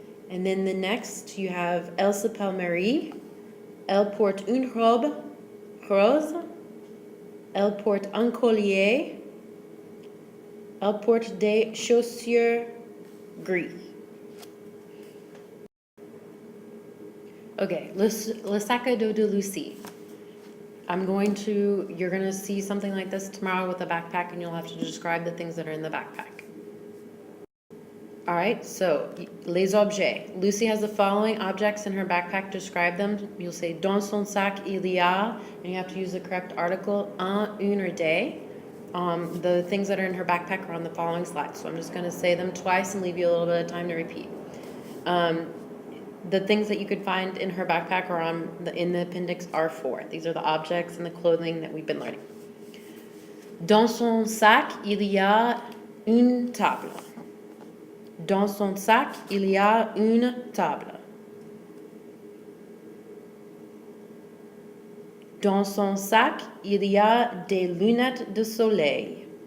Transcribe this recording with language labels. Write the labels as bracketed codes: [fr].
[en] And then the next you have [fr] elle s'appelle Marie. Elle porte une robe rose. Elle porte un collier. Elle porte des chaussures gris. Okay, le sac à dos de Lucie. [en] you're going to see something like this tomorrow with a backpack, and you'll have to describe the things that are in the backpack. All right, so [fr] les objets. [en] Lucy has the following objects in her backpack. Describe them. You'll say [fr] dans son sac il y a, [en] and you have to use the correct article, un, une, or des. The things that are in her backpack are on the following slides. So I'm just going to say them twice and leave you a little bit of time to repeat. The things that you could find in her backpack are in the appendix R4. These are the objects and the clothing that we've been learning. [fr] Dans son sac, il y a une table. Dans son sac, il y a une table. Dans son sac, il y a des lunettes de soleil.